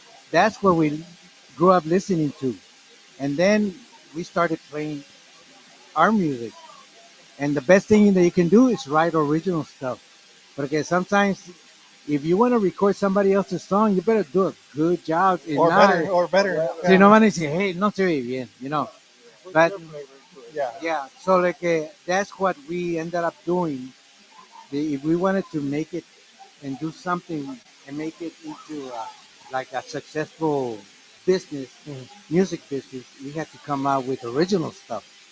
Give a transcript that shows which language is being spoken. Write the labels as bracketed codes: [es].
[en] That's what we grew up listening to. And then we started playing our music. And the best thing that you can do is write original stuff. Because sometimes if you want to record somebody else's song, you better do a good job. If Or not, better, or better. [es] si no van a decir, hey, no se oye bien. [en] But Yeah. yeah, so like that's what we ended up doing. If we wanted to make it and do something and make it into like a successful business, music business, we had to come out with original stuff.